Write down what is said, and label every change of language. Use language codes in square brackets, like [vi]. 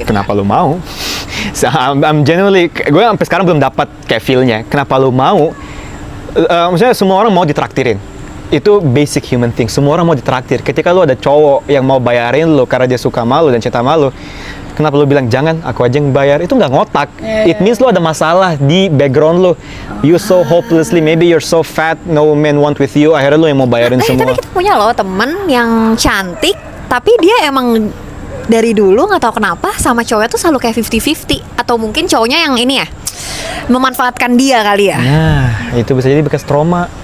[id] Kenapa lu mau? [en] So, I'm genuinely, [id] gue sampai sekarang belum dapat kayak feel-nya. Kenapa lu mau? Maksudnya semua orang mau ditraktirin. Itu [en] basic human thing. [id] Semua orang mau ditraktir. Ketika lu ada cowok yang mau bayarin lu karena dia suka malu dan cinta malu, kenapa lu bilang jangan, aku aja yang bayar? Itu nggak ngotak. [en] It means [id] lu ada masalah di background lu. [en] You so hopelessly, maybe you're so fat, no man want with you. [id] Akhirnya lu yang mau bayarin semua. Tapi kita punya loh temen yang cantik, tapi dia emang dari dulu nggak tahu kenapa sama cowoknya tuh selalu kayak 50-50. Atau mungkin cowoknya yang ini ya, memanfaatkan dia kali ya. Nah, itu bisa jadi bekas trauma.